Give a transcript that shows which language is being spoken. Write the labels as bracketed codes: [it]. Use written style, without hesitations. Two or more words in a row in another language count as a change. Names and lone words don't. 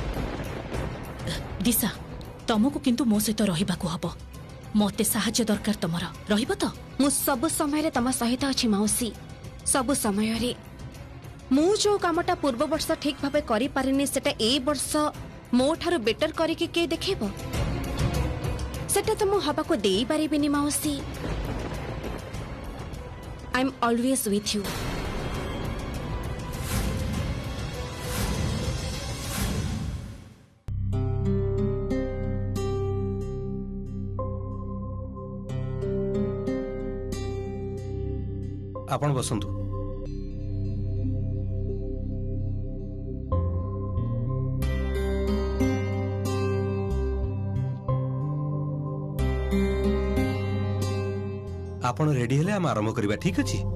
[or] ଦିଶା ତମକୁ କିନ୍ତୁ ମୋ ସହିତ ରହିବାକୁ ହବ ମତେ ସାହାଯ୍ୟ ଦରକାର ତମର ରହିବ ତ? ମୁଁ ସବୁ ସମୟ ରେ ତମ ସହିତ ଅଛି ମାଉସୀ ସବୁ ସମୟ ରେ। ମୁଁ ଯେଉଁ କାମଟା ପୂର୍ବ ବର୍ଷ ଠିକ ଭାବେ କରି ପାରିନି ସେଟା ଏ ବର୍ଷ ମୋ ଠାରୁ ବେଟର କରିକି କେ ଦେଖେଇବ ସେଟା ତ ମୁଁ ହବା କୁ ଦେଇ ପାରିବିନି ମାଉସୀ। [en] I am always with you. [or] ଆପଣ ବସନ୍ତୁ। ଆପଣ ରେଡି ହେଲେ ହମ ଆରମ୍ଭ କରିବା ଠିକ ଅଛି?